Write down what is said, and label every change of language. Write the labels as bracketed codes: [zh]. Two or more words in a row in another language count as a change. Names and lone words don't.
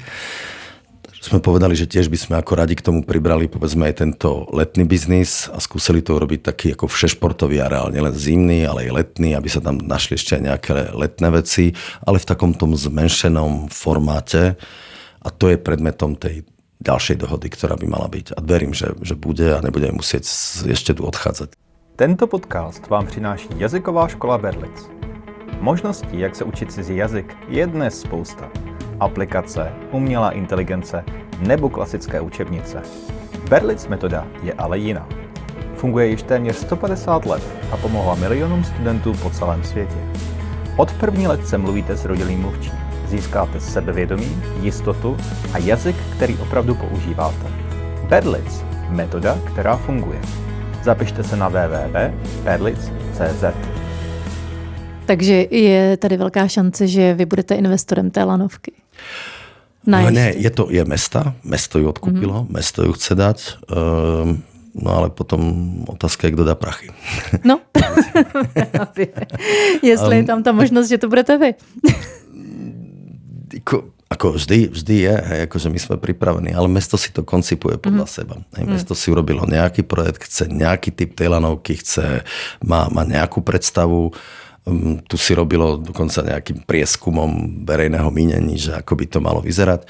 [sk] Sme povedali, že tiež by sme ako radi k tomu pribrali povedzme aj tento letný biznis a skúsili to urobiť taký ako všešportový areál, nielen zimný, ale aj letný, aby sa tam našli ešte aj nejaké letné veci, ale v takom tom zmenšenom formáte a to je predmetom tej ďalšej dohody, ktorá by mala byť. A verím, že bude a nebudeme musieť ešte tu odchádzať. [cs] Tento podcast vám přináší jazyková škola Berlitz. Možností, jak se učit cizí jazyk, je dnes spousta. Aplikace, umělá inteligence nebo klasické učebnice. Berlitz metoda je ale jiná. Funguje již téměř 150 let a pomohla milionům studentů po celém světě. Od první lekce mluvíte s rodilým mluvčím. Získáte sebevědomí, jistotu a jazyk, který opravdu používáte. Berlitz, metoda, která funguje. Zapište se na www.berlitz.cz. Takže je tady velká šance, že vy budete investorem té lanovky. [sk] No ne, je mesto ju odkúpilo, mesto ju chce dať, no ale potom otázka je, [cs] kdo dá prachy. No, jestli je tam ta možnost, že to budete vy. [sk] Ako vždy je, hej, akože my sme pripravení, ale mesto si to koncipuje podľa seba. Hej, mesto si urobilo nejaký projekt, chce nejaký typ tej lanovky, má nejakú predstavu. Tu si robilo dokonca nejakým prieskumom verejného mienení, že ako by to malo vyzerať.